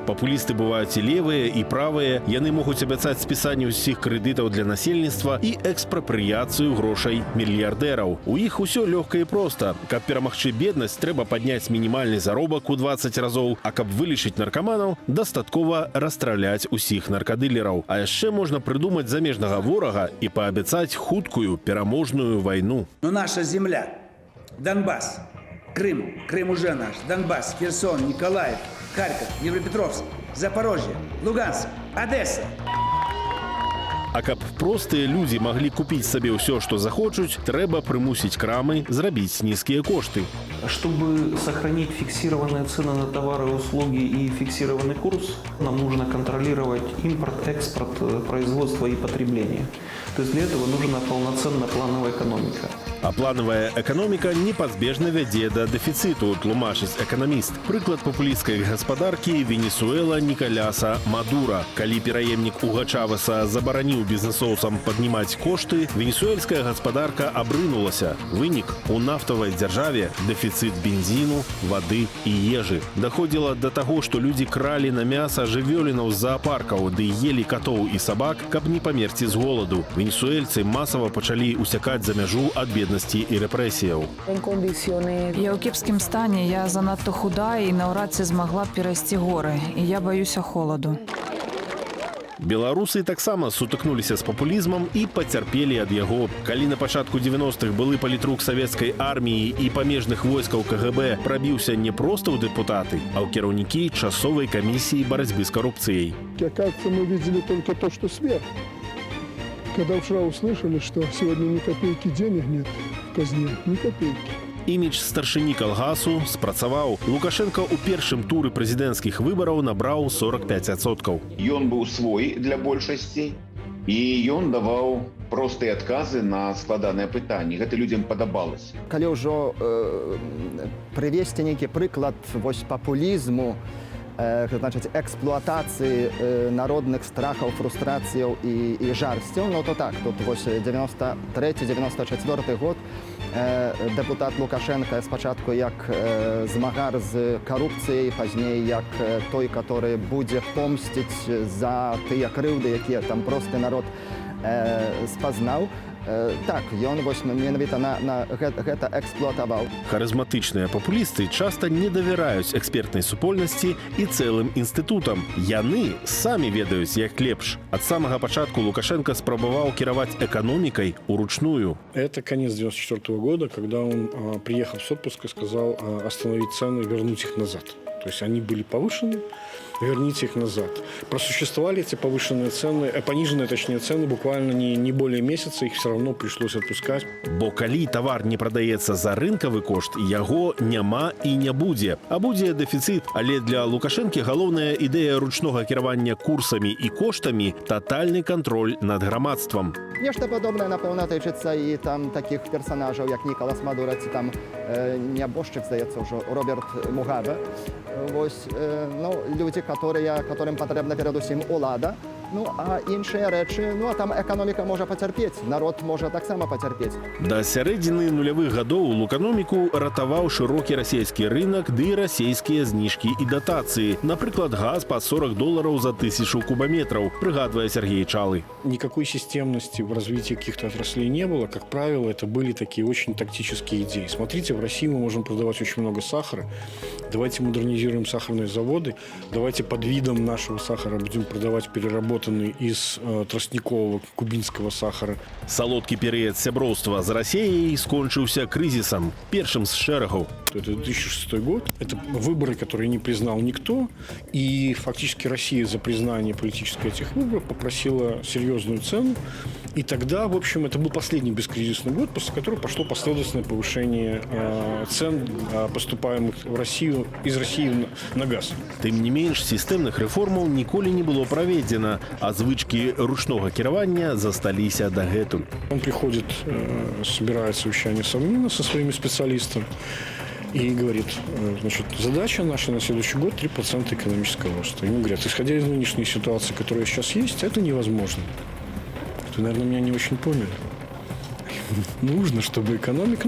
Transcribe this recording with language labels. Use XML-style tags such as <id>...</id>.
<be>Папулісты бываюць і левыя, і правыя. Яны могуць абяцаць спісанне ўсіх крэдытаў для насельніцтва і экспрапрыяцыю грошай мільярдэраў. У іх усё лёгка і проста. Каб перамагчы беднасць, трэба падняць мінімальны заробак у 20 разоў, а каб вылечыць наркаманаў, дастаткова расстраляць усіх наркадылераў. А яшчэ можна прыдумаць замежнага ворага і паабяцаць хуткую пераможную вайну.</be> <ru>Наша земля, Донбасс, Крым, Крым уже наш, Донбасс, Херсон, Николаев, Харьков, Днепропетровск, Запорожье, Луганск, Одесса.</ru> <be>А каб простыя людзі маглі купіць сабе ўсё, што захочуць, трэба прымусіць крамы зрабіць нізкія кошты.</be> <ru>Чтобы сохранить фиксированные цены на товары и услуги и фиксированный курс, нам нужно контролировать импорт, экспорт, производство и потребление. То есть для этого нужна полноценная плановая экономика.</ru> <be>А плановая эканоміка непазбежна вядзе да дэфіцыту, тлумачыць эканаміст. Прыклад папулісцкай гаспадаркі Венесуэла Николяса Мадура. Калі пераемнік Уга Чавеса забараніў бізнесоўцам паднімаць кошты, венесуэльская гаспадарка абрынулася. Вынік – у нафтавай дзяржаве дэфіцыт бензіну, вады і ежы. Даходзіла да таго, што людзі кралі на мяса жывёлінаў з заапаркаў ды елі катоў і сабак, каб не памерці з голаду. Венесуэльцы масава пачалі усякаць за мяжу ад беднасці і рэпрэсіяў. Я ў кепскім стане, я занадта худая і наўрад ці змагла б перайсці горы, і я баюся холаду. Беларусы таксама сутыкнуліся з папулізмам і пацярпелі ад яго. Калі на пачатку 90-х былы палітрук савецкай арміі і памежных войскаў КГБ прабіўся не проста ў дэпутаты, а ў кіраўнікі часовай камісіі барацьбы з карупцыяй.</be> <ru>Оказывается, мы видели только то, что сверху. Когда вчера услышали, что сегодня ни копейки денег нет в казне, ни копейки.</ru> <be>Імідж старшыні калгасу спрацаваў. Лукашенко ў першым туры прэзідэнцкіх выбараў набраў 45%. Ён быў свой для большасці, і ён даваў простыя адказы на складаныя пытанні. Гэта людзям падабалася. Калі ўжо прывесці нейкі прыклад вось папулізму, значыць, эксплуатацыі народных страхаў, фрустрацыяў і жарсцяў, ну то так, тут вось 93-94 год дэпутат Лукашенко спачатку як змагар з карупцыяй, пазней як той, который будзе помсціць за тыя крыўды, якія там просты народ спазнаў. Так, ён вось менавіта на гэта эксплуатаваў. Харызматычныя папулісты часта не давяраюць экспертнай супольнасці і цэлым інстытутам. Яны самі ведаюць, як лепш. Ад самага пачатку Лукашенко спрабаваў кіраваць эканомікай уручную.</be> <ru>Это конец 94 года, когда он, приехав с отпуска, сказал остановить цены, вернуть их назад. То есть они были повышены, верните их назад. Просуществовали эти повышенные цены, пониженные, точнее, цены буквально не более месяца, их все равно пришлось отпускать.</ru> <be>Бо калі тавар не прадаецца за рынкавы кошт, яго няма і не будзе. А будзе дэфіцыт, але для Лукашэнкі галоўная ідэя ручнога кіравання курсамі і коштамі – татальны кантроль над грамадствам. Нешта падобнае, напэўна, тычыцца і там такіх персанажаў, як Нікалас Мадура, ці там нябожчык, здаецца, ўжо Роберт Мугабе. Вось, ну, людзі, которым патрэбна перадусім улада, Ну, а іншыя рэчы, ну, а там эканоміка можа пацярпець, народ можа таксама пацярпець. Да сярэдзіны нулявых гадоў луканоміку ратаваў шырокі расійскі рынок ды расійскія зніжкі і датацыі. Напрыклад, газ па $40 за 1000 кубометраў, прыгадвае Сергей Чалы.</be> <ru>Никакой системности в развитии каких-то отраслей не было. Как правило, это были такие очень тактические идеи. Смотрите, в России мы можем продавать очень много сахара. Давайте модернизируем сахарные заводы. Давайте под видом нашего сахара будем продавать переработанный из тростникового кубинского сахара.</ru> <be>Салодкі перыяд сяброўства з Расіяй скончыўся крызісам, першым з шэрагаў.</be> <ru>Это 2006 год. Это выборы, которые не признал никто. И фактически Россия за признание политической этих выборов попросила серьезную цену. И тогда, в общем, это был последний бескризисный год, после которого пошло последовательное повышение цен, поступаемых в Россию, из России на газ.</ru> <be>Тым не менш, сістэмных рэформаў ніколі не было праведзена, а звычкі ручнога кіравання засталіся дагэтуль.</be> <ru>Он приходит, собирает совещание Совмина со своими специалистами и говорит, значит, задача наша на следующий год 3% экономического роста. Ему говорят, исходя из нынешней ситуации, которая сейчас есть, это невозможно. Вы, наверное, меня не очень поняли. Нужно, чтобы экономика...</ru>